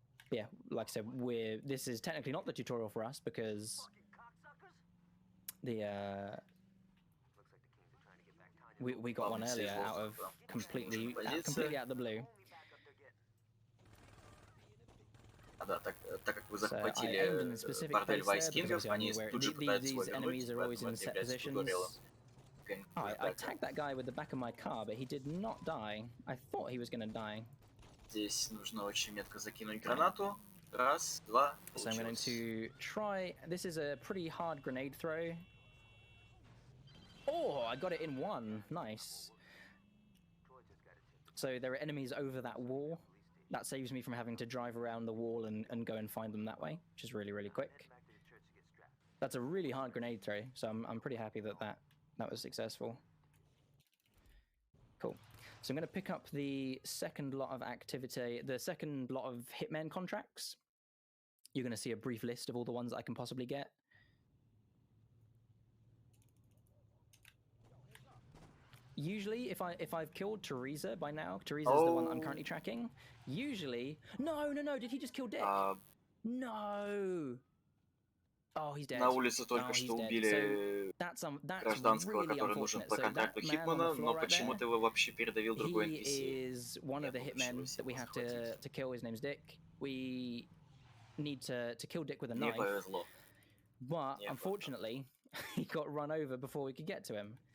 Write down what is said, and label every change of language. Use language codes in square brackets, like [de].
[en] Yeah, like I said, this is technically not the tutorial for us because we got one earlier out of completely out of the blue. [ru] Да, так как вы захватили бордель Вайскингов, они тут же пытаются его вернуть, поэтому это является туториалом. [en] I tagged that guy with the back of my car, but he did not die. I thought he was going to die. [ru] Здесь нужно очень метко закинуть гранату. Раз, два, [en] So I'm going to try... This is a pretty hard grenade throw. Oh, I got it in one. Nice. So there are enemies over that wall. That saves me from having to drive around the wall and go and find them that way, which is really, really quick. That's a really hard grenade throw, so I'm pretty happy that was successful. Cool. So I'm going to pick up the second lot of activity, the second lot of Hitman contracts. You're going to see a brief list of all the ones that I can possibly get. Usually, if I've killed Teresa by now, Teresa's the one I'm currently tracking. Usually, no, did he just kill Dick? No. Oh, he's dead. [ru] На улице только что убили гражданского, который нужен по контракту Хитмана, но почему-то его вообще передавил другой NPC. [en] He is one of the hitmen that we have to kill. His name's Dick. We need to kill Dick with a knife. But unfortunately, he got run over before we could get to him.